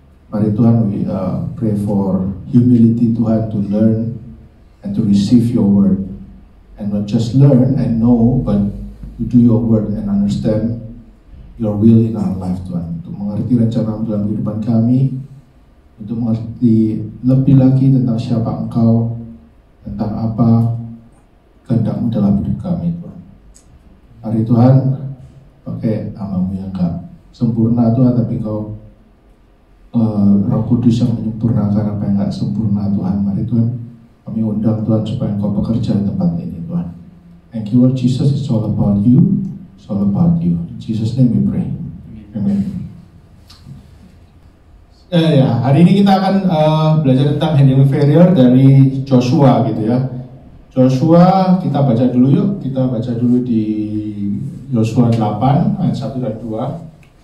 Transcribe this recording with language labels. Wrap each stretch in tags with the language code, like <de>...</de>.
<en>Mari Tuhan, we pray for humility Tuhan, to learn and to receive your word, and not just learn and know, but to do your word and understand your will in our life Tuhan,</en> <id>untuk mengerti rencana dalam kehidupan kami, untuk mengerti lebih lagi tentang siapa Engkau, tentang apa kehendak-Mu dalam hidup kami Tuhan. Mari Tuhan, pakai nama-Mu yang gak sempurna Tuhan, tapi Kau Roh Kudus yang menyempurnakan apa yang gak sempurna Tuhan. Mari Tuhan, kami undang Tuhan supaya Engkau bekerja di tempat ini Tuhan.</id> <en>Thank you Lord Jesus, it's all about you, it's all about you. In Jesus name we pray, amen.</en> <id>Hari ini kita akan belajar tentang handling failure dari Joshua gitu ya. Joshua, kita baca dulu yuk. Kita baca dulu di Joshua 8 ayat 1 dan 2.</id>